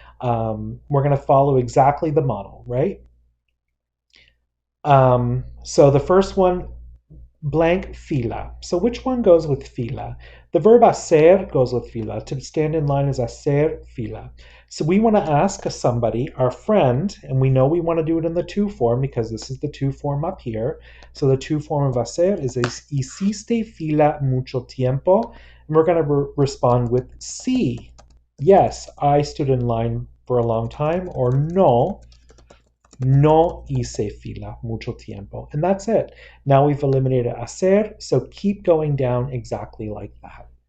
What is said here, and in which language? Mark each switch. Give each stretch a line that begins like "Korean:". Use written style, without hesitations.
English: We're going to follow exactly the model, right? So the first one, blank fila. So which one goes with fila? The verb hacer goes with fila. To stand in line is hacer fila. So we want to ask somebody, our friend, and we know we want to do it in the to form because this is the to form up here. So the to form of hacer is
Spanish: hiciste fila mucho tiempo.
English: And we're going to respond with sí. Yes, I stood in line for a long time, or
Spanish: no hice fila mucho tiempo.
English: And that's it. Now we've eliminated hacer, so keep going down exactly like that.